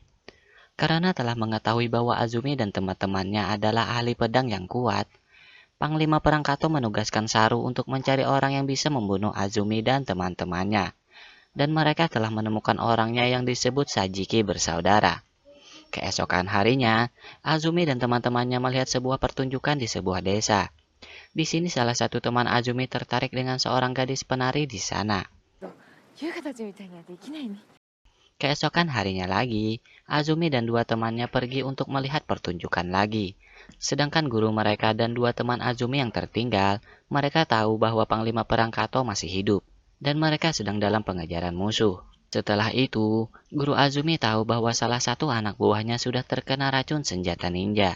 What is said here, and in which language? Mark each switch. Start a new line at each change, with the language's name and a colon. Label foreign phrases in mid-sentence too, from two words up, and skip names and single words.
Indonesian: Karena telah mengetahui bahwa Azumi dan teman-temannya adalah ahli pedang yang kuat, Panglima Perang Kato menugaskan Saru untuk mencari orang yang bisa membunuh Azumi dan teman-temannya. Dan mereka telah menemukan orangnya yang disebut Sajiki bersaudara. Keesokan harinya, Azumi dan teman-temannya melihat sebuah pertunjukan di sebuah desa. Di sini salah satu teman Azumi tertarik dengan seorang gadis penari di sana.
Japanese: 優香たちみたいにはできないね。
Indonesian: Keesokan harinya lagi, Azumi dan dua temannya pergi untuk melihat pertunjukan lagi. Sedangkan guru mereka dan dua teman Azumi yang tertinggal, mereka tahu bahwa Panglima Perang Kato masih hidup, dan mereka sedang dalam pengejaran musuh. Setelah itu, guru Azumi tahu bahwa salah satu anak buahnya sudah terkena racun senjata ninja.